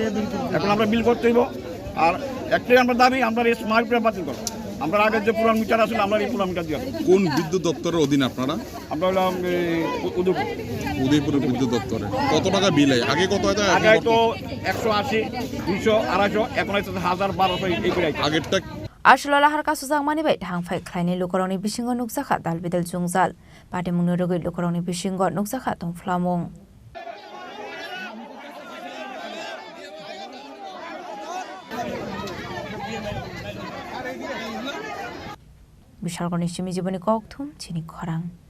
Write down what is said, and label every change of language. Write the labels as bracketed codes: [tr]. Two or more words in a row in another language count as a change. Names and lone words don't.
[bn] এখন আমরা বিল করতে হইব আর একটাই আমরা দাবি আমরা এই স্মার্ট মিটার বাতিল করব আমরা আগে যে পুরান মিটার আসলে আমরা এই পুরান মিটার দিয়ে কোন বিদ্যুৎ দপ্তরের অধীনে আপনারা আমরা হলাম উদয়পুরের বিদ্যুৎ দপ্তরে কত টাকা বিল হয় আগে কত হয় আগে তো 180 200 250 এখন হচ্ছে 1000 1200 এই করে আগেরটা [trp] Ashlo lahar kasusang manibay hangfai klaini lukorongni bisingo nukjaka dalbidal jungjal patimungni rogoi lukorongni bisingo nukjaka tongflamung Bishalgoni Shimi Jiboni Koktum Chini Khorang